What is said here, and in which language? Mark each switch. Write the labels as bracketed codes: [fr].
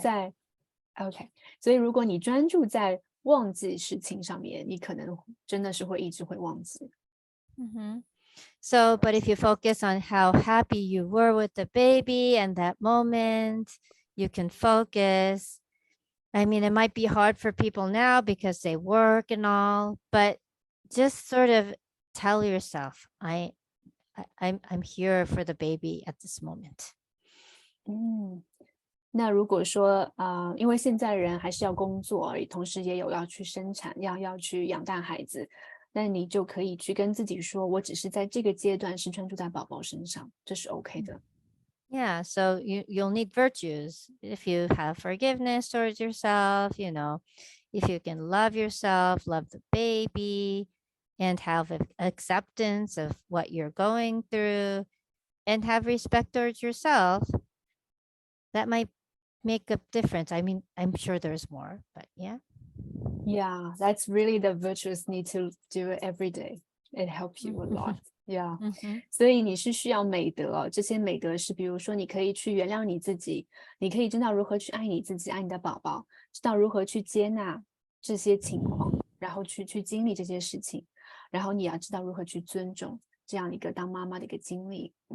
[zh] 在 OK，所以如果你专注在忘记事情上面，你可能真的是会一直会忘记。 Mhm. [en] So, but if you focus on how happy you were with the baby and that moment, you can focus. I mean, it might be hard for people now because they work and all, but just sort of tell yourself, I'm here for the baby at this moment. [zh] 那如果说因为现在人还是要工作，同时也有要去生产，要去养大孩子，那你就可以去跟自己说，我只是在这个阶段是专注在宝宝身上，这是 OK 的。 [en] Yeah, so you'll need virtues if you have forgiveness towards yourself, if you can love yourself, love the baby, and have acceptance of what you're going through, and have respect towards yourself, that might make a difference. I mean, I'm sure there's more, but yeah. Yeah, that's really the virtuous need to do it every day. It helps you a lot. Yeah. [zh] 所以你是需要美德，这些美德是比如说你可以去原谅你自己，你可以知道如何去爱你自己，爱你的宝宝，知道如何去接纳这些情况，然后去经历这些事情，然后你要知道如何去尊重这样一个当妈妈的一个经历。